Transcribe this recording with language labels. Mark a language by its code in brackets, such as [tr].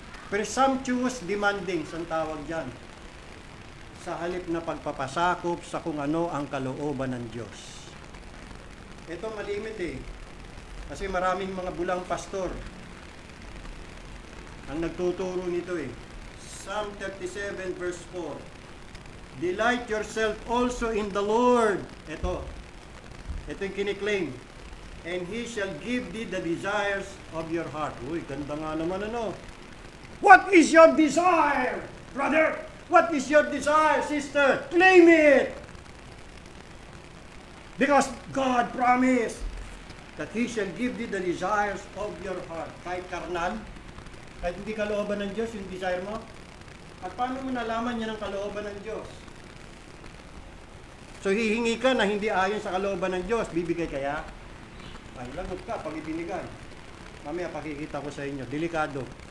[en] Presumptuous demanding, [tl] ang tawag dyan. Sa halip na pagpapasakop sa kung ano ang kalooban ng Diyos. Ito malimit eh. Kasi maraming mga bulang pastor ang nagtuturo nito eh. [en] Psalm 37 verse 4. Delight yourself also in the Lord. [tl] Ito yung kiniklaim. [en] And He shall give thee the desires of your heart. [tl] Uy, ganda nga naman ano. [en] What is your desire, brother? What is your desire, sister? Claim it! Because God promised that He shall give thee the desires of your heart. [tl] Kahit karnal, kahit hindi kalooban ng Diyos yung desire mo. At paano mo nalaman yan ang kalooban ng Diyos? So hihingi ka na hindi ayon sa kalooban ng Diyos, bibigay kaya? Ay, lagot ka pag ibinigay. Mamaya pakikita ko sa inyo, delikado.